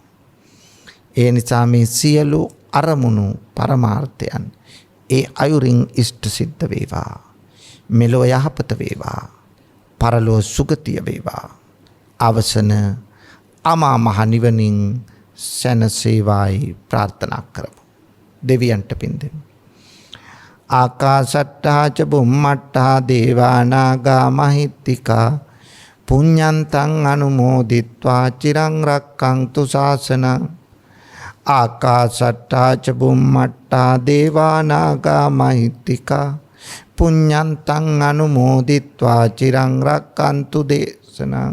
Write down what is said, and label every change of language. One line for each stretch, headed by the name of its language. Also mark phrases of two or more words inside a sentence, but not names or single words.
Sinhala: ඒ නිසා මේ සියලු අරමුණු පරමාර්ථයන් ඒ අයුරින් ඉෂ්ට සිද්ධ වේවා. මෙලොව යහපත වේවා. පරලොව සුගතිය වේවා. අවසන අමා මහ නිවනින් සැනසේවායි ප්‍රාර්ථනා කරමු. දෙවියන්ට පින් දෙමු.
Pali: ආකාශට්ටා ච බුම්මට්ටා දේවා නාග මහිත්‍තිකා පුඤ්ඤන්තං අනුමෝදිත්වා චිරං රක්ඛන්තු ශාසනං. ආකාශට්ටා ච බුම්මට්ටා දේවා නාග මහිත්‍තිකා පුඤ්ඤන්තං අනුමෝදිත්වා චිරං රක්ඛන්තු දේශනං.